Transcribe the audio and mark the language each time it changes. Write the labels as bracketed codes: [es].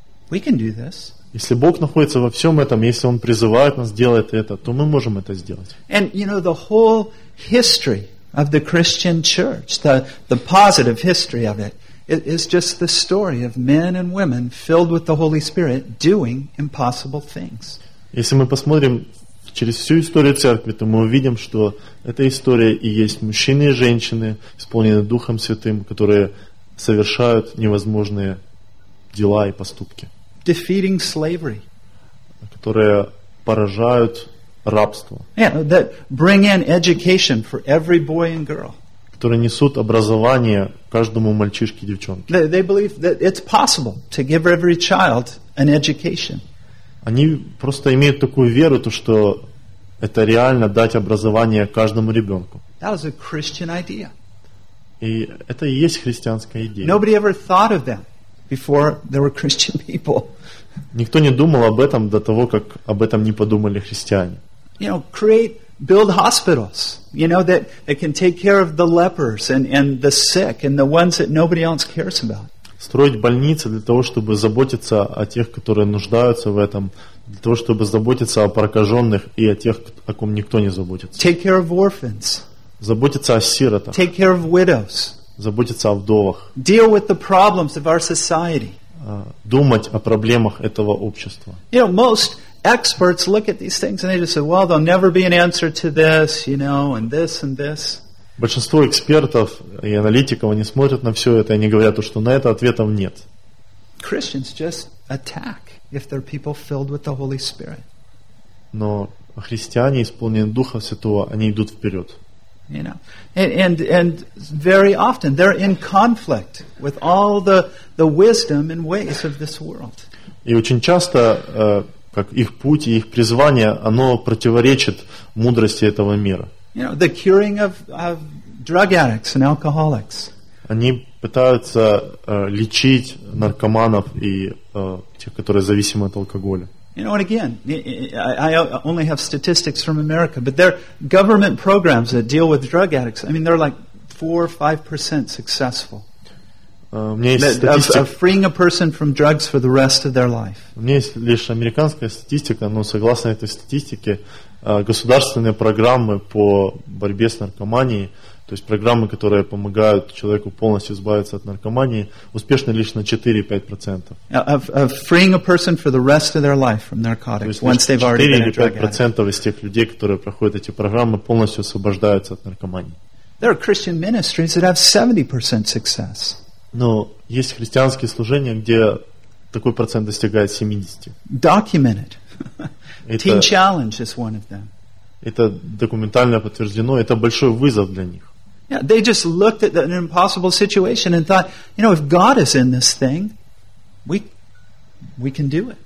[ru] Если Бог находится во всем этом, если Он призывает нас делать это, то мы можем это сделать. [en] And the whole history of the Christian church, the positive history of it, is just the story of men and women filled with the Holy Spirit doing impossible things. [ru] Если мы посмотрим через всю историю церкви, то мы увидим, что эта история и есть мужчины и женщины, исполненные Духом Святым, которые совершают невозможные дела и поступки. [en] Defeating slavery. [ru] Которые поражают рабство. [en] Yeah, that bring in education for every boy and girl. [ru] Которые несут образование каждому мальчишке и девчонке. [en] They believe that it's possible to give every child an education. [ru] Они просто имеют такую веру, то, что это реально дать образование каждому ребенку. [en] That was a Christian idea. [ru] И это и есть христианская идея. [en] Nobody ever thought of them before there were Christian people. [ru] Никто не думал об этом до того, как об этом не подумали христиане. [en] Create, build hospitals, that can take care of the lepers and the sick and the ones that nobody else cares about. [ru] Строить больницы для того, чтобы заботиться о тех, которые нуждаются в этом, для того, чтобы заботиться о прокаженных и о тех, о ком никто не заботится. [en] Take care of orphans. [ru] Заботиться о сиротах. [en] Take care of widows. [ru] заботиться о вдовах, [en] deal with the problems of our society. [ru] Думать о проблемах этого общества. [en] You know, most experts look at these things and they just say, well, there'll never be an answer to this, you know, and this and this. [ru] Большинство экспертов и аналитиков, они смотрят на все это, и они говорят, что на это ответов нет. [en] Christians just attack if they're people filled with the Holy Spirit. [ru] Но христиане, исполненные Духа Святого, они идут вперед. [en] You know, and very often they're in conflict with all the wisdom and ways of this world. [ru] И очень часто, как их путь и их призвание, оно противоречит мудрости этого мира. [en] You know, the curing of drug addicts and alcoholics. [ru] Они пытаются лечить наркоманов и тех, которые зависимы от алкоголя. [en] You know, and again, I only have statistics from America, but their government programs that deal with drug addicts, I mean, they're like 4-5% successful. Of freeing a person from drugs for the rest of their life. [ru] У меня есть лишь американская статистика, но согласно этой статистике, государственные программы по борьбе с наркоманией, то есть программы, которые помогают человеку полностью избавиться от наркомании, успешны лишь на 4-5%. [en] Of freeing a person for the rest of their life from narcotics once they've already been a drug addict. [ru] 4-5% из тех людей, которые проходят эти программы, полностью освобождаются от наркомании. [en] There are Christian ministries that have 70% success. [ru] Но есть христианские служения, где такой процент достигает 70. [en] Documented. Teen Challenge is one of them. [ru] Это документально подтверждено. Это большой вызов для них. [en] Yeah, they just looked at an impossible situation and thought, you know, if God is in this thing, we can do it.